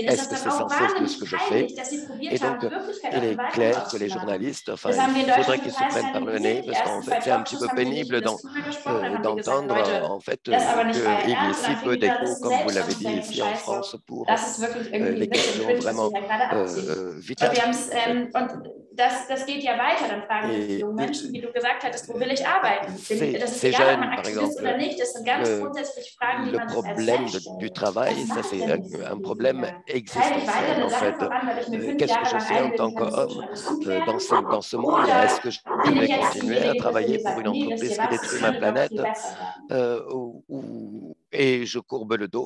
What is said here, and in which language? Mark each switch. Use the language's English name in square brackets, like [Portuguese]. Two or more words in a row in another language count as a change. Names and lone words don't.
[French] Est-ce que c'est censé de ce que je fais? Et donc, il est clair que les journalistes, enfin, il faudrait qu'ils se prennent par le nez, parce qu'en fait, c'est un petit peu pénible d'entendre en fait qu'il y ait si peu d'écho, comme vous l'avez dit ici en France, pour les questions vraiment vitales. [German] Das geht ja weiter, dann fragen die jungen Menschen, wie du gesagt hattest, wo will ich arbeiten? Ist das egal, ob man Aktivist oder nicht? Das sind ganz grundsätzliche Fragen, die man sich als [French] Problème du travail, ça c'est un problème existentiel en fait. Qu'est-ce que je fais en tant qu'homme dans ce monde? Est-ce que je vais continuer à travailler pour une entreprise qui détruit ma planète et je courbe le dos?